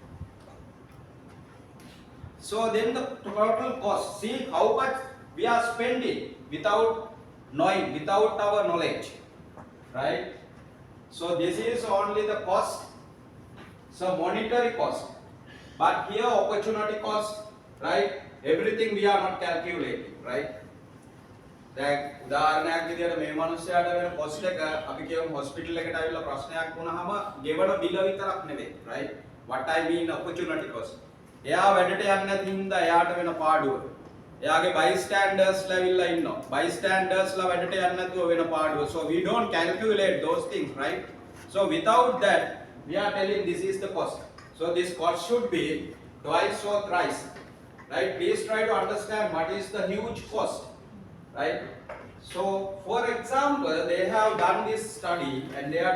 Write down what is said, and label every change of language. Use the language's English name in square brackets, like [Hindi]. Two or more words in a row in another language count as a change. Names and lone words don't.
[English] So then the total cost, see how much we are spending without knowing, without our knowledge, right? So this is only the cost, so monetary cost. But here opportunity cost, right? Everything we are not calculating, right? [Sinhala] දැන් උදාහරණයක් විදියට මේ මිනිස්යාට වෙන කොස්ට් එක අපි කියමු හොස්පිටල් එකට ආවිල්ලා ප්‍රශ්නයක් වුණාම ගෙවන බිල විතරක් නෙවෙයි [English] right what I mean opportunity cost [Sinhala] එයා වැඩට යන්නේ නැති හින්දා එයාට වෙන පාඩුව එයාගේ bystanders ලාවිල්ලා ඉන්නවා bystanders ලා වැඩට යන්නේ නැතුව වෙන පාඩුව [English] so we don't calculate those things right so without that we are telling this is the cost so this cost should be twice or thrice right please try to understand what is the huge cost right so for example they have done this study and they are